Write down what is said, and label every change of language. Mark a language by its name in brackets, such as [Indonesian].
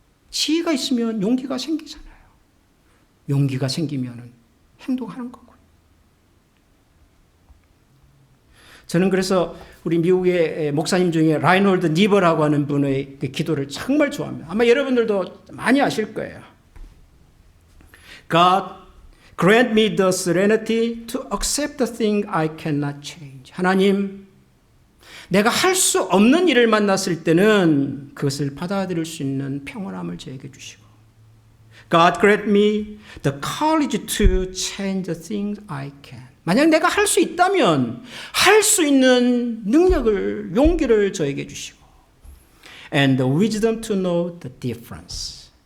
[Korean] 지혜가 있으면 용기가 생기잖아요. 용기가 생기면 행동하는 거고요. 저는 그래서 우리 미국의 목사님 중에 라이놀드 니버라고 하는 분의 기도를 정말 좋아합니다. 아마 여러분들도 많이 아실 거예요. [English] God, grant me the serenity to accept the thing I cannot change. [Korean] 하나님, 내가 할 수 없는 일을 만났을 때는 그것을 받아들일 수 있는 평온함을 저에게 주시고 [English] God grant me the courage to change the things I can. [Korean] 만약 내가 할 수 있다면 할 수 있는 능력을, 용기를 저에게 주시고 [English] and the wisdom to know the difference.